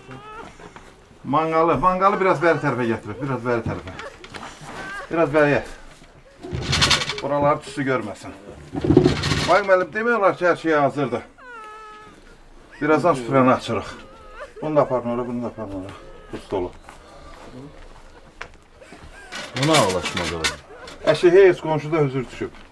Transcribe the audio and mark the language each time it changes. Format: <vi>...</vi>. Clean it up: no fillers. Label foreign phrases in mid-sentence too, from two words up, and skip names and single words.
<tr>Mangalı biraz beri tarafa getir. Biraz beri tarafa. Biraz beri. Buralar tüsü görməsin.</tr> <az>Vay müəllim, demək olar ki, hər şey hazırdır. Birazdan süfrəni açırıq. Bunu da aparın ora, bunu da aparın ora. Buz dolu. Buna ağlaşmadı o. Əşi, heç qonşuda hüzür düşüb.</az>